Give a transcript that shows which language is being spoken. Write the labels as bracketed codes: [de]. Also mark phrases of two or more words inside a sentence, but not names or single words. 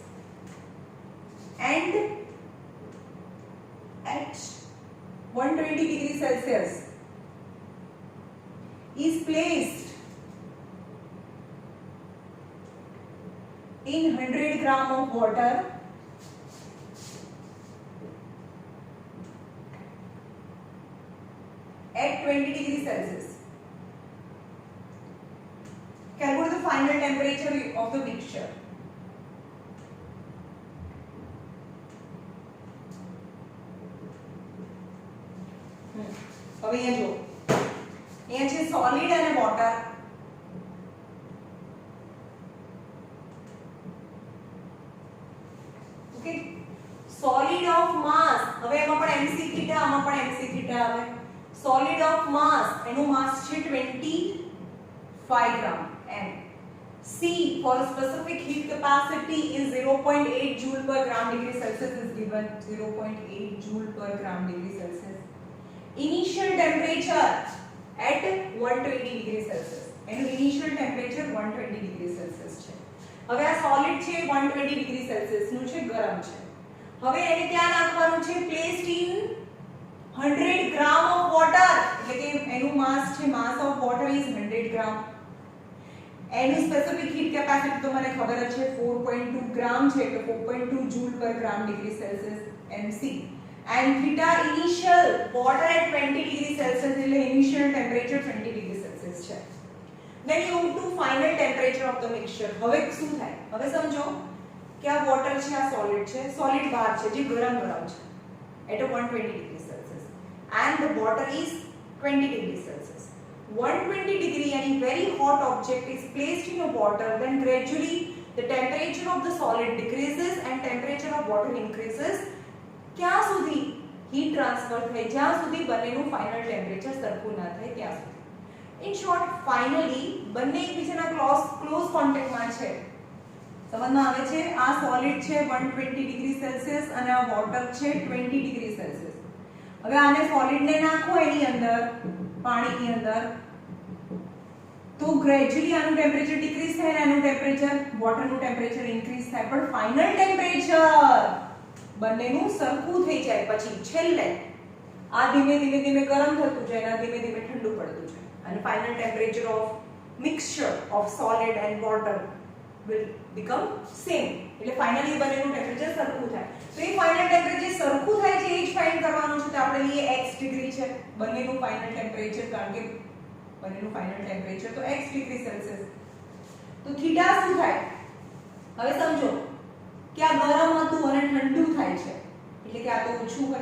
[en] and at 120 degree Celsius is placed in 100 gram of water at 20 degree Celsius. Calculate the final temperature of the mixture. [gu] હવે અહીંયા જો અહીંયા છે સોલિડ અને વોટર ઓકે [en] solid of mass [gu] હવે એમાં પણ [en] mc theta [gu] આમાં પણ [en] mc theta [gu] આવે [en] solid of mass [gu] એનું માસ છે [en] 25 ગ્રામ m C for a specific heat capacity is 0.8 joule per gram degree Celsius is given 0.8 joule per gram degree Celsius. Initial temperature at 120 degree Celsius. એનું initial temperature 120 degree Celsius [gu] છે. હવે આ solid છે 120 [en] degree Celsius [gu] નું છે ગરમ છે. હવે એને ક્યાં નાખવાનું છે [en] placed in 100 gram of water [gu] એટલે કે એનું mass છે [en] mass of water is 100 gram. એનું specific heat capacity [gu] તો મને ખબર જ છે [en] 4.2 ગ્રામ [gu] છે એટલે [en] 4.2 joule per gram degree Celsius mc and theta initial water at 20 degree celsius એટલે initial temperature 20 degree celsius છે then you move to final temperature of the mixture [gu] હવે શું થાય હવે સમજો કે આ વોટર છે આ સોલિડ છે સોલિડ બહાર છે જે ગરમ છે [en] at 120 degree celsius and the water is 20 degree celsius 120 degree any very hot object is placed in a water then gradually the temperature of the solid decreases and temperature of water increases [gu] ક્યાં સુધી [en] heat transfer [gu] થાય જ્યાં સુધી બંનેનું [en] final [gu] temperature સરખું ના થાય ત્યાં સુધી [en] in short finally [gu] બંને એકબીજાના [en] close contact [gu] માં છે સમજમાં આવે છે આ solid છે 120 [en] degree celsius [gu] અને આ water છે 20 [en] degree celsius [gu] હવે આને solid ને નાખો એની અંદર પાણીની અંદર તો ગ્રેજ્યુઅલી આનું [en] temperature decrease [gu] થાય અને આનું ટેમ્પરેચર વોટરનું [en] temperature increase [gu] થાય પણ [en] final temperature [gu] બંનેનું સરખું થઈ જાય પછી છેલ્લે આ ધીમે ધીમે ગરમ થતું જાય અને ધીમે ધીમે ઠંડુ પડતું જાય અને [en] final temperature of mixture of solid and water will become same. [gu] એટલે ફાઇનલી બંનેનું ટેમ્પરેચર સરખું થાય. તો એ [en] final temperature [gu] સરખું થાય છે એ જ ફાઇન્ડ કરવાનું છે. તો આપણે લઈએ x ડિગ્રી છે બંનેનું [en] final temperature, [gu] કારણ કે બંનેનું [en] final temperature [gu] તો x [en] degree Celsius. [gu] તો થીટા શું થાય? હવે સમજો કે આ ગરમ હતું અને ઠંડુ થાય છે, એટલે કે આ તો ઓછું હોય.